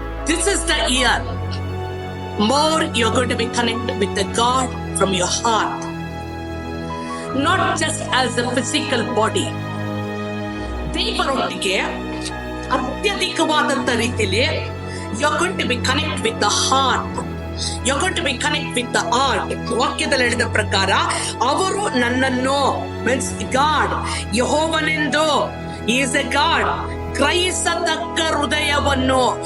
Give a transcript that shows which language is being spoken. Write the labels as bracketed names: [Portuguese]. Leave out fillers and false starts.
[English] This is the year. More you're going to be connected with the God from your heart, not just as a physical body. [Kannada] ದೇವರೊಟ್ಟಿಗೆ ಅತ್ಯಧಿಕವಾದಂತ ರೀತಿಯಲ್ಲಿ [English] you're going to be connected with the heart. You're going to be connected with the heart. [Kannada] ವಾಕ್ಯದಲ್ಲಿ ಹೇಳಿದ ಪ್ರಕಾರ, ಅವರು ನನ್ನನ್ನು, [English] means God, [Kannada] ಯೆಹೋವನೆಂದು, [English] he is a God, [Kannada] ಗ್ರಹಿಸತಕ್ಕ ಹೃದಯವನ್ನು.